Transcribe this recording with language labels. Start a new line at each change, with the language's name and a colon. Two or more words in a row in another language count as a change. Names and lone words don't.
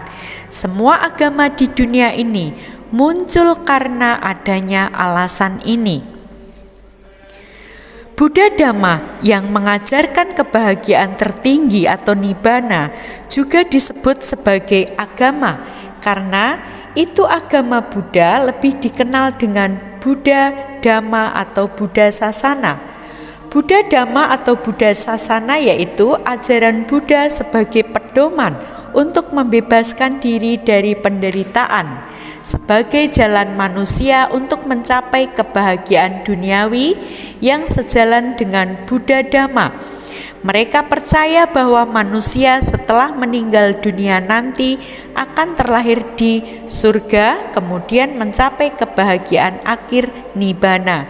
Indonesian: Semua agama di dunia ini muncul karena adanya alasan ini. Buddha Dhamma yang mengajarkan kebahagiaan tertinggi atau nibbana juga disebut sebagai agama karena itu agama Buddha lebih dikenal dengan Buddha Dhamma atau Buddha Sasana. Buddha Dhamma atau Buddha Sasana yaitu ajaran Buddha sebagai pedoman untuk membebaskan diri dari penderitaan, sebagai jalan manusia untuk mencapai kebahagiaan duniawi yang sejalan dengan Buddha Dhamma. Mereka percaya bahwa manusia setelah meninggal dunia nanti akan terlahir di surga, kemudian mencapai kebahagiaan akhir nibbana.